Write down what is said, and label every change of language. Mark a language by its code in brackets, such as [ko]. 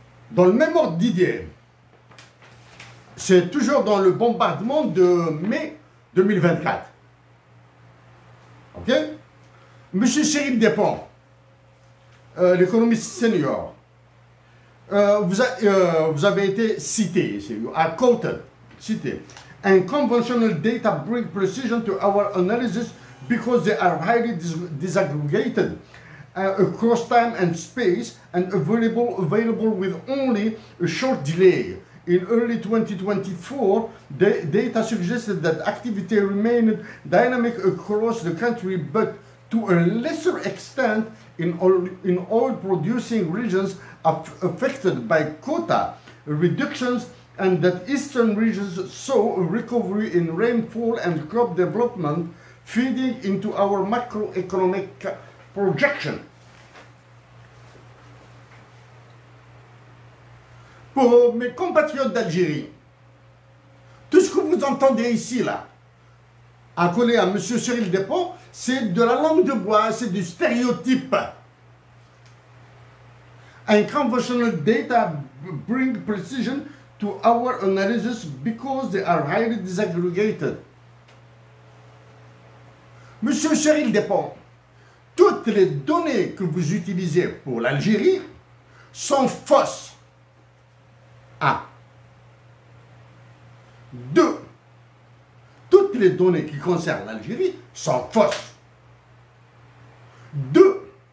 [fr] Dans le même ordre d'idée, c'est toujours dans le bombardement de mai 2024. Ok? Monsieur Cyril Despont, l'économiste senior, vous avez été cité, cité. [en] And conventional data bring precision to our analysis because they are highly disaggregated across time and space and available with only a short delay. In early 2024, the data suggested that activity remained dynamic across the country, but to a lesser extent in oil-producing regions affected by quota reductions, and that eastern regions saw a recovery in rainfall and crop development, feeding into our macroeconomic projection. [fr] Pour mes compatriotes d'Algérie, tout ce que vous entendez ici, là, accolé à M. Cyril Despont, c'est de la langue de bois, c'est du stéréotype. [en] And conventional data bring precision to our analysis because they are highly disaggregated. [fr] Monsieur Cyril Despont, toutes les données que vous utilisez pour l'Algérie sont fausses. 1. 2. Toutes les données qui concernent l'Algérie sont fausses. 2.